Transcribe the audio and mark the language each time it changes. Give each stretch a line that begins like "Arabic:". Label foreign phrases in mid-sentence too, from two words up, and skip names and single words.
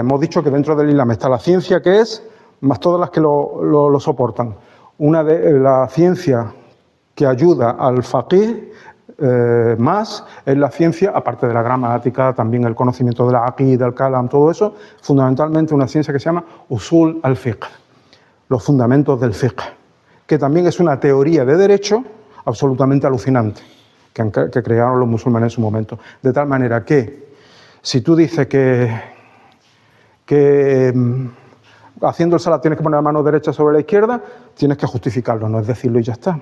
Spanish: Hemos dicho que dentro del Islam está la ciencia que es, más todas las que lo soportan. Una de la ciencia que ayuda al faqih más es la ciencia, aparte de la gramática, también el conocimiento de la aqida, el kalam, todo eso, fundamentalmente una ciencia que se llama
Arabic: أصول الفقه,
Spanish: los fundamentos del fiqh, que también es una teoría de derecho absolutamente alucinante, que crearon los musulmanes en su momento. De tal manera que si tú dices que haciendo el salat tienes que poner la mano derecha sobre la izquierda, tienes que justificarlo, no es decirlo y ya está.